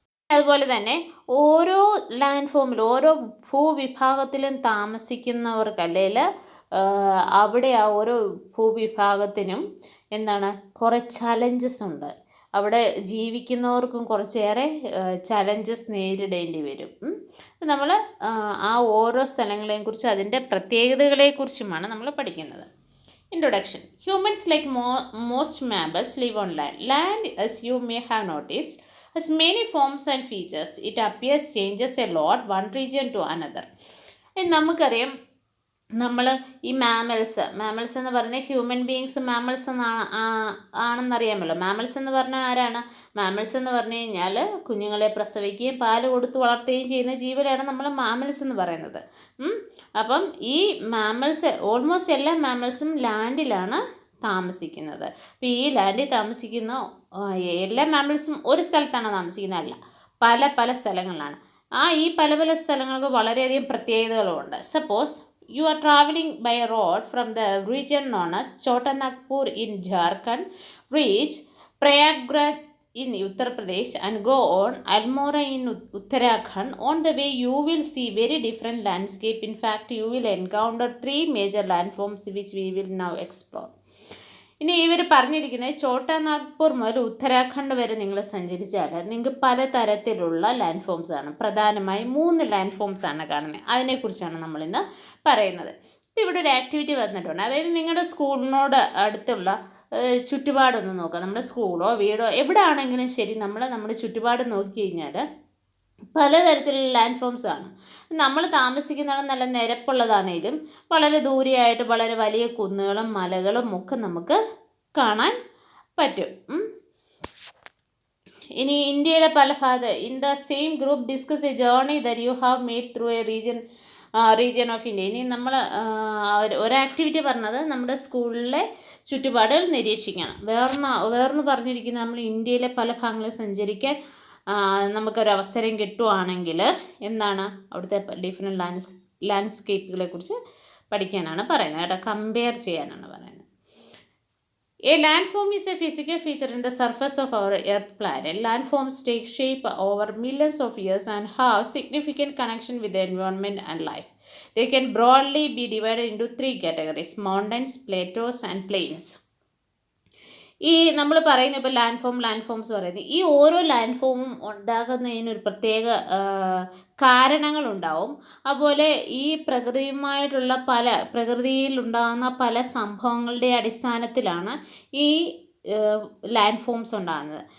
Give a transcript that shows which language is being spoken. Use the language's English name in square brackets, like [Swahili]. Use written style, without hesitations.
[Malayalam] അതുപോലെ തന്നെ ഓരോ ലാൻഡ് ഫോമിലും ഓരോ ഭൂവിഭാഗത്തിലും താമസിക്കുന്നവർക്ക് അല്ലെങ്കിൽ അവിടെ ആ ഓരോ ഭൂവിഭാഗത്തിനും എന്താണ് കുറേ ചലഞ്ചസ് ഉണ്ട്. അവിടെ ജീവിക്കുന്നവർക്കും കുറച്ചേറെ ചലഞ്ചസ് നേരിടേണ്ടി വരും. നമ്മൾ ആ ഓരോ സ്ഥലങ്ങളെയും കുറിച്ചും അതിൻ്റെ പ്രത്യേകതകളെക്കുറിച്ചുമാണ് നമ്മൾ പഠിക്കുന്നത്. Introduction. [English] Humans like most mammals live on land. Land, as you may have noticed, has many forms and features. It appears changes a lot one region to another. [Malayalam] നമുക്കറിയാം, നമ്മൾ ഈ മാമൽസ് എന്ന് പറഞ്ഞാൽ ഹ്യൂമൻ ബീയിങ്സ് മാമൽസ് ആണെന്നറിയാമല്ലോ. മാമൽസ് എന്ന് പറഞ്ഞാൽ ആരാണ്? Mammals എന്ന് പറഞ്ഞു കഴിഞ്ഞാൽ കുഞ്ഞുങ്ങളെ പ്രസവിക്കുകയും പാല് കൊടുത്ത് വളർത്തുകയും ചെയ്യുന്ന ജീവനാണ് നമ്മൾ മാമൽസ് എന്ന് പറയുന്നത്. അപ്പം ഈ മാമൽസ്, ഓൾമോസ്റ്റ് എല്ലാ മാമൽസും ലാൻഡിലാണ് താമസിക്കുന്നത്. അപ്പോൾ ഈ ലാൻഡിൽ താമസിക്കുന്ന എല്ലാ മാമൽസും ഒരു സ്ഥലത്താണ് താമസിക്കുന്നത്, അല്ല, പല പല സ്ഥലങ്ങളിലാണ്. ഈ പല സ്ഥലങ്ങൾക്ക് വളരെയധികം പ്രത്യേകതകളുമുണ്ട്. [English] Suppose you are traveling by a road from the region known as Chotanagpur in Jharkhand, reach Prayagraj in Uttar Pradesh and go on Almora in Uttarakhand. On the way you will see very different landscape. In fact, you will encounter 3 major landforms which we will now explore. [Malayalam] ഇനി ഇവർ പറഞ്ഞിരിക്കുന്നത് ചോട്ടാനാഗ്പൂർ മുതൽ ഉത്തരാഖണ്ഡ് വരെ നിങ്ങൾ സഞ്ചരിച്ചാൽ നിങ്ങൾക്ക് പലതരത്തിലുള്ള land forms ആണ്. പ്രധാനമായും 3 ലാൻഡ് ഫോംസ് ആണ് കാണുന്നത്. അതിനെക്കുറിച്ചാണ് നമ്മളിന്ന് പറയുന്നത്. ഇപ്പോൾ ഇവിടെ ഒരു ആക്ടിവിറ്റി വന്നിട്ടുണ്ട്. അതായത് നിങ്ങളുടെ സ്കൂളിനോട് അടുത്തുള്ള ചുറ്റുപാടൊന്ന് നോക്കുക. നമ്മുടെ സ്കൂളോ വീടോ എവിടെ ആണെങ്കിലും ശരി, നമ്മുടെ ചുറ്റുപാട് നോക്കി കഴിഞ്ഞാൽ പലതരത്തിലുള്ള ലാൻഡ് ഫോംസ് ആണ്. നമ്മൾ താമസിക്കുന്നതാണ് നല്ല നിരപ്പുള്ളതാണെങ്കിലും വളരെ ദൂരെയായിട്ട് വളരെ വലിയ കുന്നുകളും മലകളും ഒക്കെ നമുക്ക് കാണാൻ പറ്റും. ഇനി ഇന്ത്യയുടെ പല [English] In the same group discuss a journey that you have made through a region of India. [Malayalam] ഇനി നമ്മൾ ഒരു ആക്ടിവിറ്റി പറഞ്ഞത് നമ്മുടെ സ്കൂളിലെ ചുറ്റുപാടുകൾ നിരീക്ഷിക്കണം. വേറൊന്ന് പറഞ്ഞിരിക്കുന്നത് നമ്മൾ ഇന്ത്യയിലെ പല ഭാഗങ്ങളിൽ സഞ്ചരിക്കാൻ നമുക്കൊരവസരം കിട്ടുവാണെങ്കിൽ എന്താണ് അവിടുത്തെ ഡിഫറെൻറ്റ് ലാൻഡ്സ്കേപ്പുകളെ കുറിച്ച് പഠിക്കാനാണ് പറയുന്നത് കേട്ടോ, കമ്പയർ ചെയ്യാനാണ് പറയുന്നത്. [English] A landform is a physical feature in the surface of our Earth planet. Landforms take shape over millions of years and have significant connection with the environment and life. They can broadly be divided into three categories: mountains, plateaus, and plains. [Malayalam] ഈ നമ്മൾ പറയുന്ന ഇപ്പോൾ land forms പറയുന്നത്, ഈ ഓരോ land ഫോമും ഉണ്ടാകുന്നതിനൊരു പ്രത്യേക കാരണങ്ങളുണ്ടാവും. അതുപോലെ ഈ പ്രകൃതിയിൽ ഉണ്ടാകുന്ന പല സംഭവങ്ങളുടെ അടിസ്ഥാനത്തിലാണ് ഈ ലാൻഡ് ഫോംസ് ഉണ്ടാകുന്നത്.